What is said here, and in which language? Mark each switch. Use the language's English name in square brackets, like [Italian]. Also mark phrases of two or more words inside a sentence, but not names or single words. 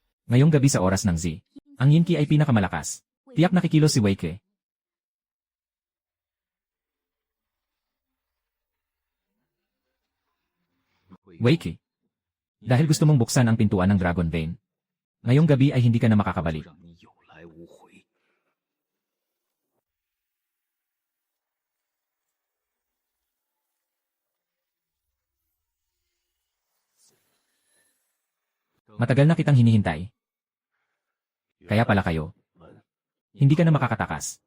[Filipino] Ngayong gabi sa oras ng Z, ang Yinki ay pinakamalakas. Tiyak nakikilos si Wei Ke. Wei Ke. Dahil gusto mong buksan ang pintuan ng Dragon Vein. Ngayong gabi ay hindi ka na makakabalik. [Chinese] 让你有来无回。 [Filipino] Matagal na kitang hinihintay. Kaya pala kayo. Hindi ka na makakatakas.